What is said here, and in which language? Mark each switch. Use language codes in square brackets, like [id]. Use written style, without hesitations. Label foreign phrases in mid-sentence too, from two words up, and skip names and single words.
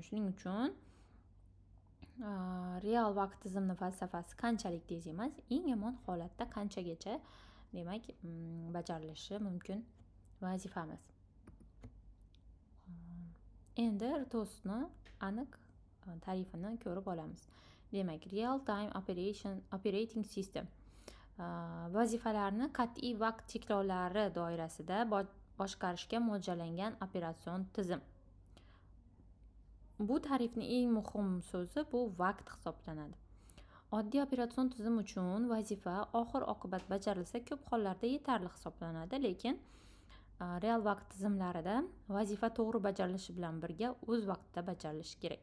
[uz] Shuning uchun real vaqt tizimni falsafasi qanchalik tez emas, eng yomon holatda qanchagacha demak bajarilishi mumkin vazifamiz. Endi RTOSni aniq tarifini ko'rib olamiz. Demak, [en] real time operating system [uz] vazifalarni qat'iy vaqt cheklovlari doirasida boshqarishga mo'ljallangan operatsion tizim. Bu tarifning eng muhim so'zi bu vaqt hisoblanadi. Oddiy operatsion tizim uchun vazifa oxir oqibat bajarilsa ko'p hollarda yetarli hisoblanadi, lekin real vaqt tizimlarida vazifa to'g'ri bajarilishi bilan birga o'z vaqtida bajarilishi kerak.